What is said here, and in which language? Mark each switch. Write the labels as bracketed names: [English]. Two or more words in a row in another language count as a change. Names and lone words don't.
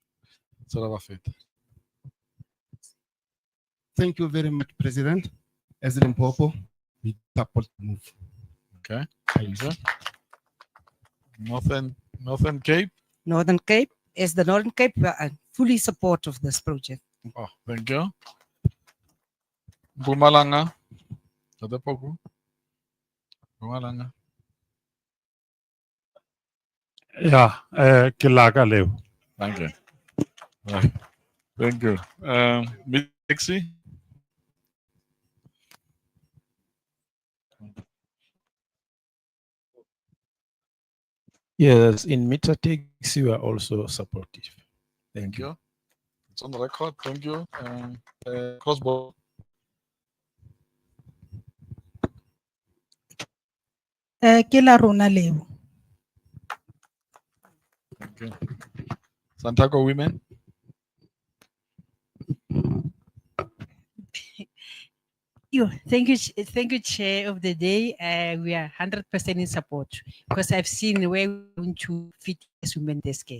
[English] Thank you very much, President. As Limpopo, we support the move. Okay. Thank you. Northern Cape. Northern Cape. As the Northern Cape, we are fully support of this project. Oh, thank you. Mpumalanga. Mpumalanga. [Northern Sotho] Yeah, ke la ka leo. [English] Thank you. Right. Thank you. Mixi. Yes, in meter takes you are also supportive. Thank you. It's on the record. Thank you. Crossbow. [Northern Sotho] Ke la rona leo. [English] Thank you. Santaco women. Thank you, Chair of the Day. We are 100% in support because I've seen where we want to fit as women this care.